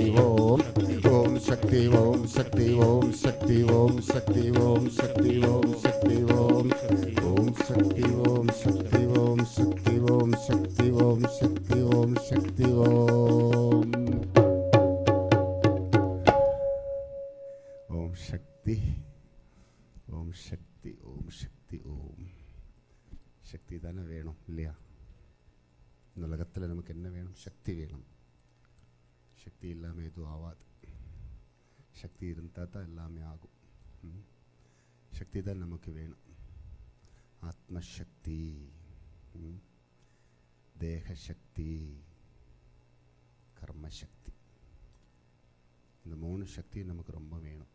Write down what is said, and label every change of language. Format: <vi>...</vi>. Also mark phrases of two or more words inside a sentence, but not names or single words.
<sa>ओम ओम शक्ति ओम शक्ति ओम शक्ति ओम शक्ति ओम शक्ति ओम शक्ति ओम ओम शक्ति ओम शक्ति ओम शक्ति ओम शक्ति ओम शक्ति ओम शक्ति ओम ओम शक्ति ओम शक्ति ओम शक्ति ओम शक्ति</sa> <ta>தான வேணும் இல்லையா? இந்த உலகத்தில் நமக்கு என்ன வேணும்? சக்தி வேணும். சக்தி இல்லாமல் எதுவும் ஆகாது. சக்தி இருந்தால் தான் எல்லாமே ஆகும். சக்தி தான் நமக்கு வேணும். ஆத்மசக்தி, தேகசக்தி, கர்மசக்தி, இந்த 3 சக்தி நமக்கு ரொம்ப வேணும்.</ta>